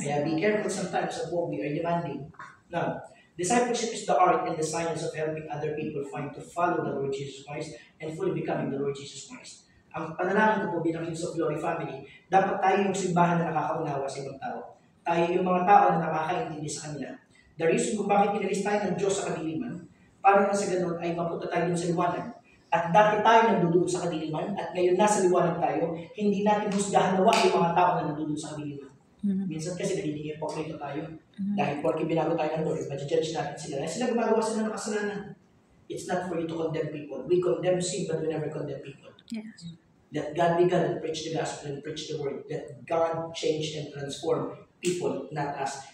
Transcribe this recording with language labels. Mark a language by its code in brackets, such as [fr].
[en] Kaya be careful sometimes of what we are demanding. Now, discipleship is the art and the science of helping other people find to follow the Lord Jesus Christ and fully becoming the Lord Jesus Christ. [tl] Ang panalangin ko po bilang Kings of Glory family, dapat tayo yung simbahan na nakakaunawa sa ibang tao. Tayo yung mga tao na nakakaintindi sa kanila. [en] The reason [tl] kung bakit inalis tayo ng Diyos sa kadiliman, para na sa ganun ay mapunta tayo dun sa liwanag. At dati tayo nandudulog sa kadiliman, at ngayon nasa liwanag tayo, hindi natin husgahan na yung mga tao na nandudulog sa kadiliman. Minsan kasi nagiging hypocrite tayo. Dahil porque binago tayo ng Lord, ma-judge natin sila. Sila gumagawa sila ng kasalanan. [en] It's not for you to condemn people. We condemn sin, but we never condemn people. Yes. Let God be God and preach the gospel and preach the word. Let God change and transform people, not us.